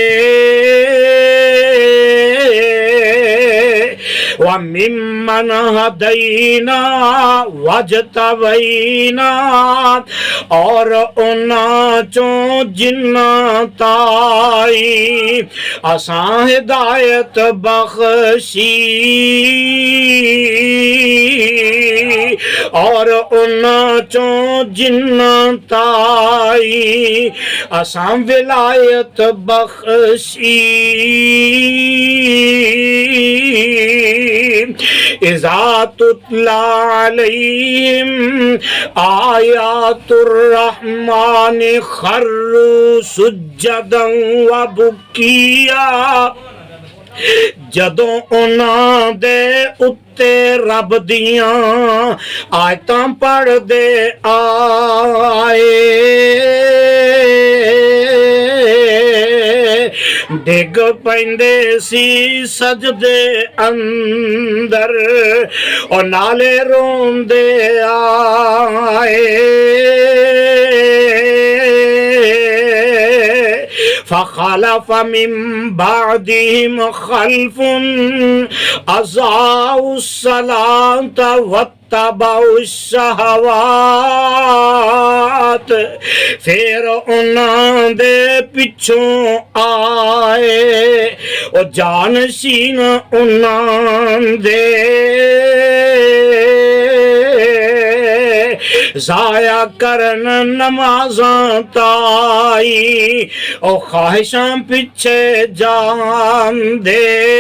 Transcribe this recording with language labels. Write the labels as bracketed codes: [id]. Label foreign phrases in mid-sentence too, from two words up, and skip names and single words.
[ar] وَمِمَّنْ هَدَيْنَا وَاجْتَبَيْنَا [pa] اور انہاں چوں جنہاں تائی اساں ہدایت بخشی اور انہاں چوں جنہاں تائی اساں ولایت بخشی [ar] اذا تتلا علیہم آیات الرحمن خروا سجدا وبکیا [pa] جدوں انہاں دے اتے رب دیاں آیتاں پڑھ دے آئے ڈگ پیندے سی سجدے اندر اور نالے روندے آئے [ar] فخلف من بعدهم خلف اضاعوا الصلاة واتبعوا الشہوات [pa] پھر انہاں دے پچھوں آئے اور جانشین انہاں دے ضائع کرن نمازاں تائی او خواہشاں پیچھے جان دے